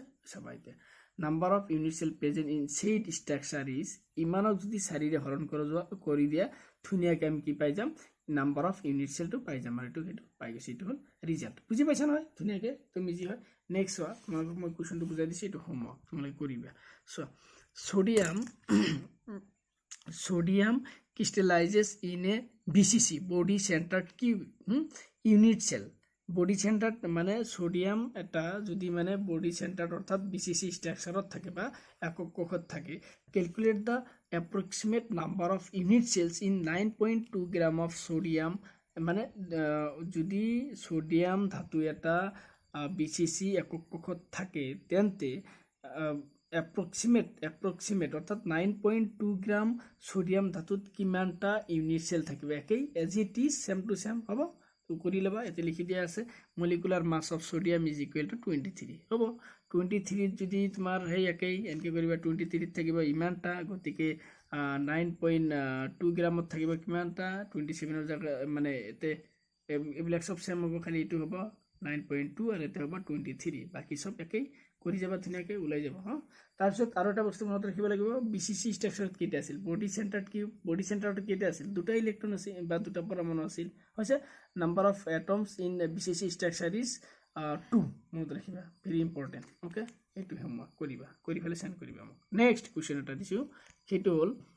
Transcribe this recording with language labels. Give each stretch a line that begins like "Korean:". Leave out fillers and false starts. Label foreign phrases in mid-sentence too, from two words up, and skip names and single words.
Assamese: চাবা, এতিয়া
English: number of unit cell present in said structure is,
Assamese: ইমানক যদি 4ৰে হৰণ কৰি দিয়া, ধুনীয়াকৈ আমি কি পাই যাম?
English: number of unit
Assamese: চেলটো পাই যাম, আৰু সেইটো পাই গৈছে। এইটো হ'ল ৰিজাল্ট, বুজি পাইছা নহয়? ধুনীয়াকৈ তুমি যি হয়। নেক্সট চোৱা, তোমালোকক মই কুৱেশ্যনটো বুজাই দিছোঁ, এইটো হোমৱৰ্ক তোমালোকে কৰিবা। চোৱা,
English: sodium crystallizes in a BCC, body centered cubic unit cell. body centered
Assamese: মানে সোডিয়াম এটা যদি মানে
English: body centered
Assamese: অর্থাৎ BCC স্ট্রাকচারত থাকে বা একক কোষত থাকে,
English: calculate the approximate number of unit cells in 9.2 gram of sodium.
Assamese: মানে যদি সোডিয়াম ধাতু এটা BCC একক কোষত থাকে, তেন্তে এপ্রক্সিমেট অর্থাৎ 9.2 গ্রাম সোডিয়াম ধাতুত কিমানটা
English: unit cell
Assamese: থাকিব? একেই,
English: as it is, same to same
Assamese: হ'ব। কৰি ল'বা ইয়াতে লিখি দিয়া আছে
English: molecular mass of sodium is equal to
Assamese: 23 হ'ব 23 যদি তোমাৰ সেই একেই এনেকৈ কৰিবা 23 থাকিব ইমানটা গতিকে 9.2 গ্ৰামত থাকিব কিমানটা 27 জেগা মানে এতে এইবিলাক সব সেম হ'ব খালি এইটো হ'ব 9.2 আৰু এটা হ'ব 23 বাকি সব একেই কৰি যাবা ধুনীয়াকৈ ওলাই যাব হা তাৰপিছত আৰু এটা বস্তু মনত ৰাখিব লাগিব বিসিসি ষ্ট্ৰাকচাৰত কেইটা আছিল
English: body centerত
Assamese: কি
English: body centerত
Assamese: কেইটা আছিল দুটা ইলেক্ট্ৰন আছিল বা দুটা পৰমাণু আছিল হৈছে
English: number of atoms in BCC structure is
Assamese: 2 মনত ৰাখিবা
English: very important okay
Assamese: এইটো হোমৱৰ্ক কৰিবা কৰি ফেলে সেন্ড কৰিবা মোক
English: next question
Assamese: এটা দিছো সেইটো হ'ল